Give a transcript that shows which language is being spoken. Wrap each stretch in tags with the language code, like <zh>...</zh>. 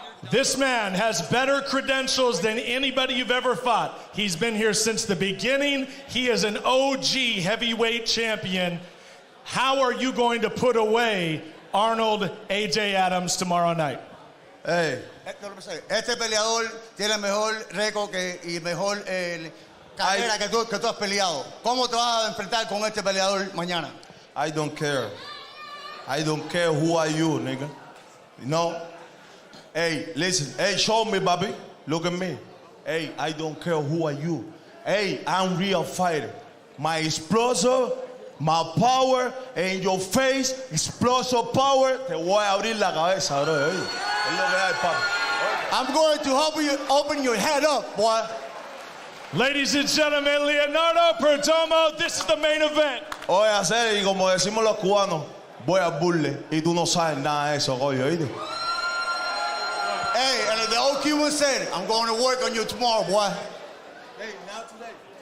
<en>This man has better credentials than anybody you've ever fought. He's been here since the beginning. He is an OG heavyweight champion. How are you going to put away Arnold AJ Adams tomorrow night? Hey.</en> <es>Este peleador tiene mejor récord y mejor carrera que tú has peleado. ¿Cómo te vas a enfrentar con este peleador mañana?</es> <en>I don't care. I don't care who are you, nigga. You know? Hey, listen. Hey, show me, Bobby. Look at me. Hey, I don't care who are you. Hey, I'm real fighter. My explosive, my power, in your face, explosive power.</en> <es>Te voy a abrir la cabeza, bro. Es lo que hay, papi.</es> <en>I'm going to help you open your head up, boy. Ladies and gentlemen, Leonardo Perdomo, this is the main event.</en> <es>Oye, hacer, y como decimos los cubanos, voy a burle, y tú no sabes nada de eso, coño, ¿oíste?</es> <en>Hey, and the old Cuban said, I'm going to work on you tomorrow, boy. Hey, now today.</en>